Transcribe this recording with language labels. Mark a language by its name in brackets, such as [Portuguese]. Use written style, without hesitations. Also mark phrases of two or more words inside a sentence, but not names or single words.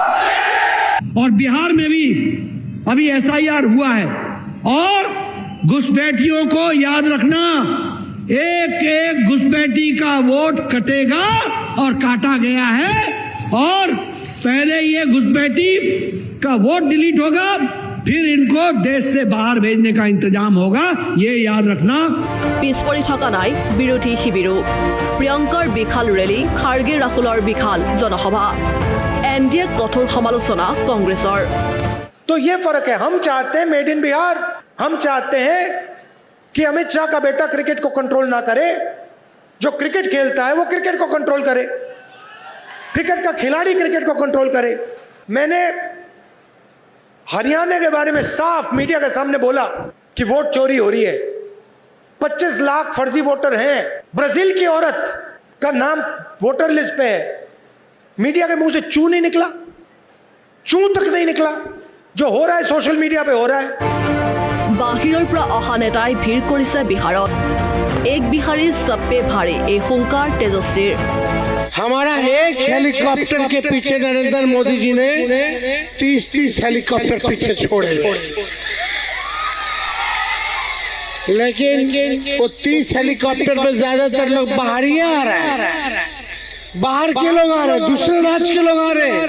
[Hindi] और बिहार में भी अभी एसआईआर हुआ है और घुसपैठियों को याद रखना, एक एक घुसपैठी का वोट कटेगा और काटा गया है और पहले ये घुसपैठी का वोट डिलीट होगा, फिर इनको देश से बाहर भेजने का इंतजाम होगा, ये याद रखना। [Assamese] পিছ পৰি থকা নাই বিৰোধী শিবিৰো। প্ৰিয়ংকাৰ বিশাল ৰেলী, খাৰ্গে ৰাহুলৰ বিশাল জনসভা। এনডিএ কঠোৰ সমালোচনা কংগ্ৰেছৰ। [Hindi] तो ये फर्क है। हम चाहते हैं [English] made in Bihar, [Hindi] हम चाहते हैं कि अमित शाह का बेटा क्रिकेट को कंट्रोल ना करे, जो क्रिकेट खेलता है वो क्रिकेट को कंट्रोल करे, क्रिकेट का खिलाड़ी क्रिकेट को कंट्रोल करे। मैंने हरियाणा के बारे में साफ मीडिया के सामने बोला कि वोट चोरी हो रही है, 25 लाख फर्जी वोटर हैं। ब्राजील की औरत का नाम [English] voter list [Hindi] पे है। मीडिया के मुंह से चू नहीं निकला, चू तक नहीं निकला। जो हो रहा है [English] social media [Hindi] पे हो रहा है। [Assamese] বাহিৰৰ পৰা অহা নেতাই ভিৰ কৰিছে বিহাৰত। [Hindi] एक बिहारी सबपे भारी [Assamese] এই হুংকাৰ তেজস্বীৰ। [Hindi] हमारा एक हेलीकॉप्टर के पीछे नरेंद्र मोदी जी ने 30-30 हेलीकॉप्टर पीछे छोड़े, लेकिन वो 30 हेलीकॉप्टर में ज्यादातर लोग बाहर ही आ रहे हैं, बाहर के लोग आ रहे हैं, दूसरे राज्य के लोग आ रहे हैं।